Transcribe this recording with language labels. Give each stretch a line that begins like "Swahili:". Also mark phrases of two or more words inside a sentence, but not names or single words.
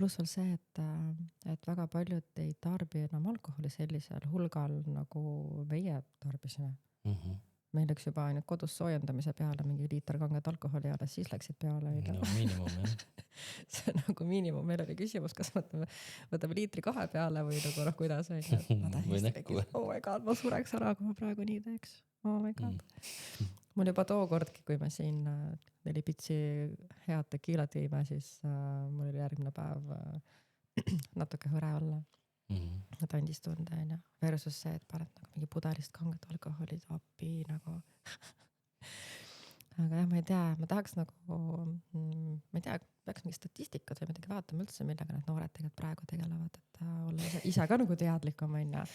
Estonian: pluss veel see, et väga paljud ei tarbi enam alkoholi sellisel hulgal, nagu meie tarbisime. Meil läks juba ainult kodus soojendamise peale mingi liiter kanget alkoholi ja alles siis läksid peale. No miinimum, jah. See on nagu miinimum. Meil oli küsimus, kas võtame liitri 2 peale või nagu noh, kuidas on. Või näkku.
English: Oh my god,
Estonian: ma sureks ära, kui ma praegu nii teeks.
English: Oh my god.
Estonian: Mul juba tookordki, kui me siin 4 pitsi head tekiilat jõime, siis mul oli järgmine päev natuke hõre olla. Et andis tunde, on ju. Versus see, et paned nagu mingi pudelist kanget alkoholi appi nagu. Aga jah, ma ei tea, ma tahaks nagu, ma ei tea, peaks mingi statistikat või midagi vaatama üldse, millega need noored tegelikult praegu tegelevad, et olla ise ka nagu teadlikum, on ju.